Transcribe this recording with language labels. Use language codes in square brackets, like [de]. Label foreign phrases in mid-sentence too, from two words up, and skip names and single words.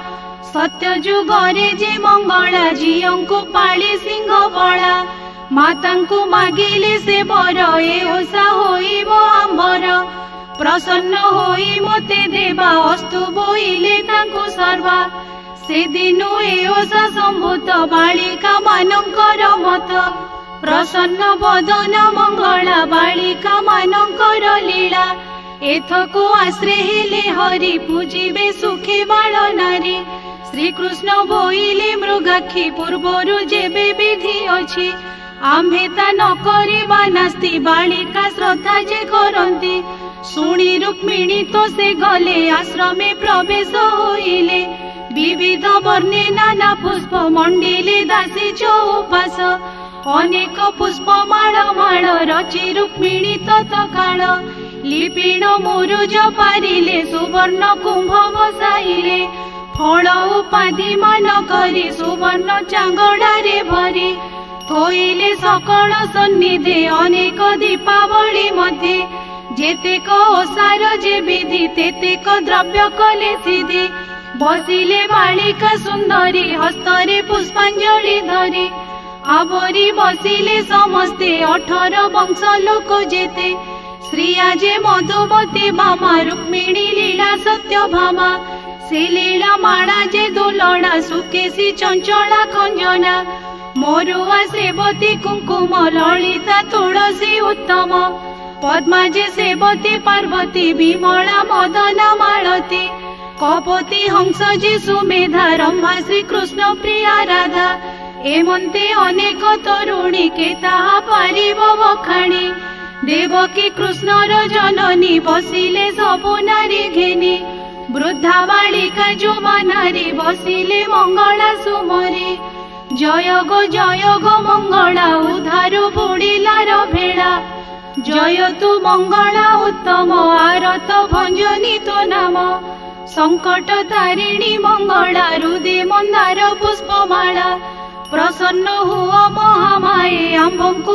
[or] ସତ୍ୟ ଯୁଗରେ ଯେ ମଙ୍ଗଳା ଝିଅଙ୍କୁ ପାଳି ସିଂହ ବଳା ମାତାଙ୍କୁ ମାଗିଲେ ସେ ବର ଏ ଓଷା ହୋଇବ ଆମ୍ଭର ପ୍ରସନ୍ନ ହୋଇ ମୋତେ ଦେବା ଅସ୍ତୁ ବୋଇଲେ ତାଙ୍କୁ ସର୍ବା ସେ ଦିନୁ ଏ ଓଷା ସମ୍ଭୂତ ବାଳିକା ମାନଙ୍କର ମତ ପ୍ରସନ୍ନ ବଦନ ମଙ୍ଗଳା ବାଳିକା ମାନଙ୍କର ଲୀଳା ଏଥକୁ ଆଶ୍ରେ ହେଲେ ହରି ପୂଜିବେ ସୁଖୀ ବାଳ ନାରୀ ଶ୍ରୀ କୃଷ୍ଣ ବୋଇଲେ ମୃଗାକ୍ଷୀ ପୂର୍ବରୁ ଯେବେ ବିଧି ଅଛି ଆମ୍ଭେ ତା ନ କରିବା ନାସ୍ତି ବାଳିକା ଶ୍ରଦ୍ଧା ଯେ କରନ୍ତି ଶୁଣି ରୁକ୍ମିଣୀ ତୋ ସେ ଗଲେ ଆଶ୍ରମେ ପ୍ରବେଶ ହୋଇଲେ ବିବିଧ ବର୍ଣ୍ଣେ ନାନା ପୁଷ୍ପ ମଣ୍ଡିଲେ ଦାସୀ ଚଉପାଶ ଅନେକ ପୁଷ୍ପ ମାଳ ମାଳ ରଚି ରୁକ୍ମିଣୀ ତତ୍କାଳ ଲିପିଣ ମୁରୁଜ ପାରିଲେ ସୁବର୍ଣ୍ଣ କୁମ୍ଭ ବସାଇଲେ ଫଳ ଉପାଧି ମାନ କରି ସୁବର୍ଣ୍ଣ ଚାଙ୍ଗୁଡ଼ାରେ ଭରି ଥୋଇଲେ ସକଳ ସନ୍ନିଧେ ଅନେକ ଦୀପାବଳୀ ମଧ୍ୟେ ଯେତେକ ଓଷାର ଯେ ବିଧି ତେତେକ ଦ୍ରବ୍ୟ କଲେ ସିଦ୍ଧି ବସିଲେ ବାଳିକା ସୁନ୍ଦରୀ ହସ୍ତରେ ପୁଷ୍ପାଞ୍ଜଳି ଧରି ଆବରି ବସିଲେ ସମସ୍ତେ 18 ବଂଶ ଲୋକ ଯେତେ ଶ୍ରିୟା ଯେ ମଧୁମତୀ ମାମା ରୁକ୍ମିଣୀ ଲୀଳା ସତ୍ୟ ଭାମା ସେ ଲୀଳା ମାଣା ଯେ ଦୁଲଣା ସୁକେଶୀ ଚଞ୍ଚଳା ଖଞ୍ଜନା ମୋରୁଆ ସେବତୀ କୁଙ୍କୁମ ଲଳିତା ତୁଳସୀ ଉତ୍ତମ ପଦ୍ମା ଯେ ସେବତୀ ପାର୍ବତୀ ବିମଳା ମଦନା ମାଳତୀ କପତି ହଂସ ଯେ ସୁମେଧା ରମ୍ଭା ଶ୍ରୀ କୃଷ୍ଣ ପ୍ରିୟା ରାଧା ଏମନ୍ତେ ଅନେକ ତରୁଣୀ କେ ତାହା ପାରିବ ବଖାଣି ଦେବକୀ କୃଷ୍ଣର ଜନନୀ ବସିଲେ ସବୁ ନାରୀ ଘେନି ବୃଦ୍ଧା ବାଳିକା ଯୁମା ନାରୀ ବସିଲେ ମଙ୍ଗଳା ସୁମରି ଜୟ ଗୋ ମଙ୍ଗଳା ଉଧାରୁ ବୁଡ଼ିଲାର ଭେଡ଼ା ଜୟ ତୁ ମଙ୍ଗଳା ଉତ୍ତମ ଆରତ ଭଞ୍ଜନୀ ତୋ ନାମ ସଙ୍କଟ ତାରିଣୀ ମଙ୍ଗଳା ରୁଦେ ମନ୍ଦାର ପୁଷ୍ପମାଳା ପ୍ରସନ୍ନ ହୁଅ ମହାମାୟେ ଆମ୍ଭଙ୍କୁ